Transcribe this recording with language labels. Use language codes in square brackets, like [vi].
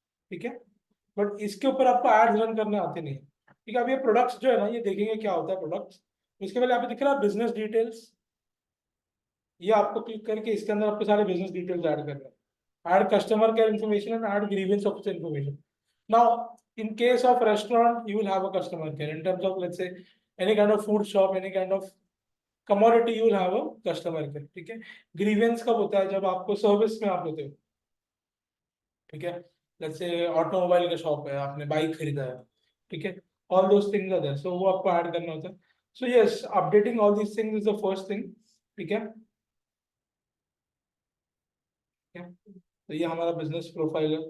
[hi] ठीक है, बट इसके ऊपर आपको एड्स रन करने आते नहीं है। ठीक है, अब ये प्रोडक्ट्स जो है ना, ये देखेंगे क्या होता है प्रोडक्ट्स। इसके पहले यहाँ पे दिख रहा है बिजनेस डिटेल्स, ये आपको क्लिक करके इसके अंदर आपको सारे बिजनेस डिटेल्स ऐड करने हैं। [en] Add customer care information and add grievance officer information. Now in case of restaurant you will have a customer care. In terms of let's say any kind of food shop, any kind of commodity, you will have a customer care. [hi] ठीक है, grievance कब होता है, जब आपको service में आप होते हो। ठीक है, लेट्स से ऑटोमोबाइल का शॉप है, आपने बाइक खरीदा है। ठीक है, [en] all those things are there, so [hi] वो आपको ऐड करना होता है। [en] So yes, updating all these things is the first thing. [hi] ठीक है, तो ये हमारा बिजनेस प्रोफाइल है।